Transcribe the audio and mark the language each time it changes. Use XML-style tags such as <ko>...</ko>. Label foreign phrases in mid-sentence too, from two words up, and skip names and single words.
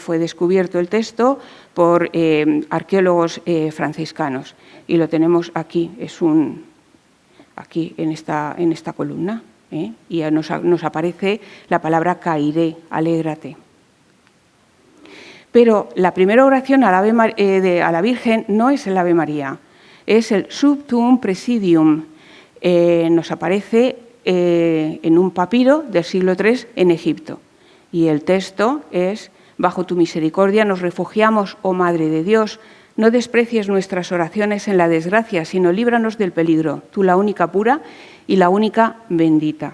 <es>Fue descubierto el texto por arqueólogos franciscanos y lo tenemos aquí, aquí en esta columna, y nos aparece la palabra cairé, alégrate. Pero la primera oración a la Virgen no es el Ave María, es el Sub tuum presidium. Nos aparece en un papiro del siglo III en Egipto. Y el texto es: bajo tu misericordia nos refugiamos, oh Madre de Dios, no desprecies nuestras oraciones en la desgracia, sino líbranos del peligro, tú la única pura y la única bendita.</es>